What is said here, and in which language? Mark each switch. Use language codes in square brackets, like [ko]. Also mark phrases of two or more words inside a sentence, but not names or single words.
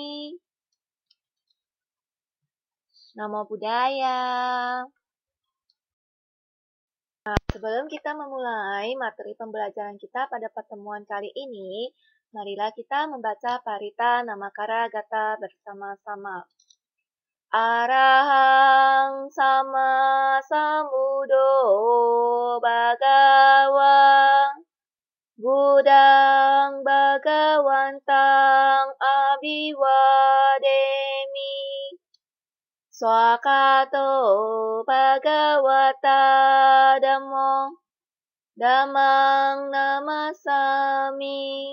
[pi] Namo Buddhaya. [id] Sebelum kita memulai materi pembelajaran kita pada pertemuan kali ini, marilah kita membaca Parita Namakara Gata bersama-sama. [pi] Arahang sama sambuddho bhagawa Buddhang Bhagawantang Abhiwademi Swakato Bhagavata Dhammo Dhammang Namasami